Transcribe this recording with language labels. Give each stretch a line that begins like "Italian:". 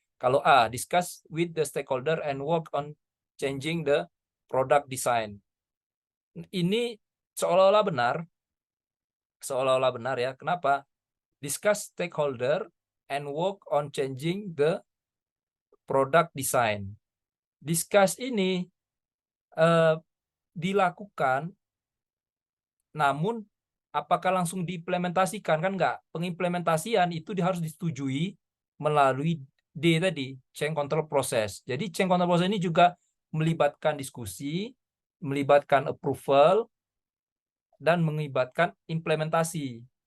Indonesian: Kalau
English: A, discuss with the stakeholder and work on changing the product design.
Indonesian: Ini seolah-olah benar ya. Kenapa?
English: Discuss stakeholder and work on changing the product design.
Indonesian: Discuss ini dilakukan, namun apakah langsung diimplementasikan? Kan enggak. Pengimplementasian itu harus disetujui melalui D tadi, change control process. Jadi change control process ini juga melibatkan diskusi, melibatkan approval, dan melibatkan implementasi.